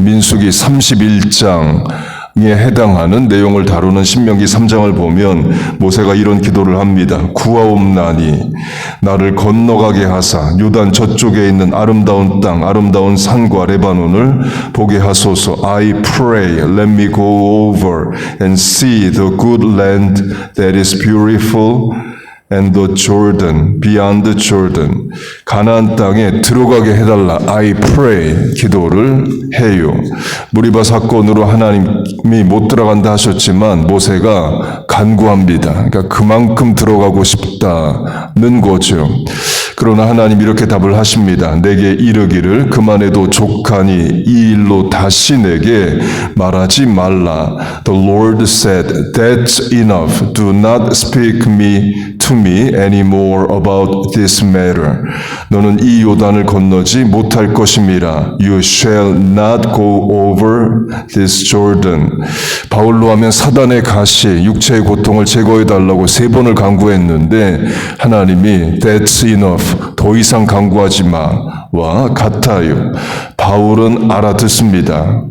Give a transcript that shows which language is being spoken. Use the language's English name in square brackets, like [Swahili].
[Korean] 민수기 31장 에 해당하는 내용을 다루는 신명기 3장을 보면 모세가 이런 기도를 합니다. 구하옵나니 나를 건너가게 하사 요단 저쪽에 있는 아름다운 땅, 아름다운 산과 레바논을 보게 하소서. [English] I pray, let me go over and see the good land that is beautiful and the Jordan, beyond Jordan. [Korean] 가나안 땅에 들어가게 해달라. [English] I pray. [Korean] 기도를 해요. 무리바 사건으로 하나님이 못 들어간다 하셨지만 모세가 간구합니다. 그러니까 그만큼 들어가고 싶다는 거죠. 그러나 하나님 이렇게 답을 하십니다. 내게 이르기를 그만해도 족하니 이 일로 다시 내게 말하지 말라. [English] The Lord said, that's enough. Do not speak to me anymore about this matter. [Korean] 너는 이 요단을 건너지 못할 것임이라. [English] You shall not go over this Jordan. [Korean] 바울로 하면 사단의 가시, 육체의 고통을 제거해달라고 3번을 간구했는데 하나님이 [English] that's enough. [Korean] 더 이상 간구하지 마와 같아요. 바울은 알아듣습니다.